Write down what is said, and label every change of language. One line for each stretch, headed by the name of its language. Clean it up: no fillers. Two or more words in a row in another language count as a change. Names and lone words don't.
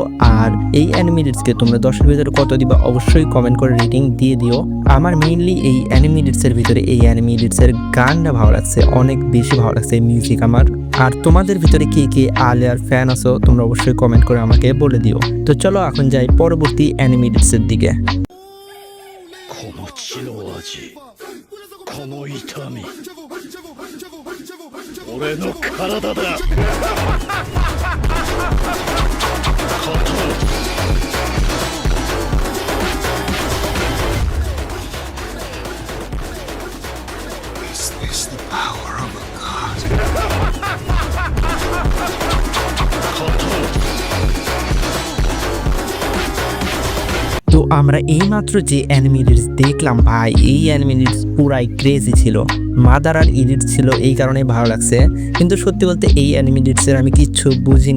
Bangla: আর এই
English: anime editsকে
Bangla: তোমরা 10-এর ভিতরে কত দিবা অবশ্যই কমেন্ট করে রেটিং দিয়ে দিও। আমার মেইনলি এই
English: anime editsের
Bangla: ভিতরে এই
English: anime editsের
Bangla: গানটা ভালো লাগছে, অনেক বেশি ভালো লাগছে মিউজিক আমার। আর তোমাদের ভিতরে কে কে আলিয়ার ফ্যান আছো তোমরা অবশ্যই কমেন্ট করে আমাকে বলে দিও। তো চলো এখন যাই পরবর্তী
English: anime editsের
Bangla: দিকে।
Japanese: この血の味、この痛み、俺の体だ。
English: Is this the power of a god?
Bangla: তো আমরা এইমাত্র যে
English: anime edits
Bangla: দেখলাম ভাই, এই
English: anime edits
Bangla: পুরাই ক্রেজি ছিল, মাদারার এডিট ছিল, এই কারণে ভালো লাগছে। কিন্তু সত্যি বলতে এই
English: anime editsের
Bangla: আমি কিচ্ছু বুঝিনি।